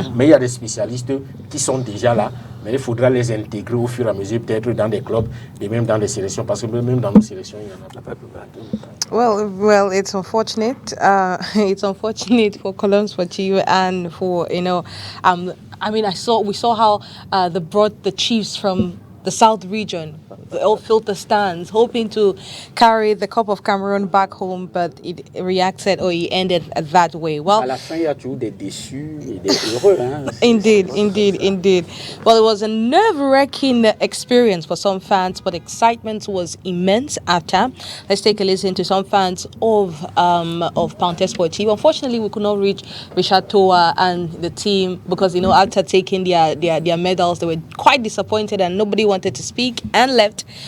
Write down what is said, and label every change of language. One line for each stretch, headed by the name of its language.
French: Mais il y a des spécialistes qui sont déjà là. Mais il faudra les intégrer au fur et à mesure, peut-être dans des clubs et même dans les sélections, parce que même dans nos sélections, il y en a pas.
English: Well, it's unfortunate. It's unfortunate for Cologne, for you, and for I mean, we saw how they brought the Chiefs from the South region. They all filled the stands, hoping to carry the Cup of Cameroon back home, but it reacted or it ended that way. Well,
French: à la fin, il y a toujours des déçus et des heureux.
English: Indeed. Well, it was a nerve-wracking experience for some fans, but excitement was immense after. Let's take a listen to some fans of Parenthèse Sportive. Unfortunately, we could not reach Richard Toa and the team because, after taking their medals, they were quite disappointed and nobody wanted to speak and left.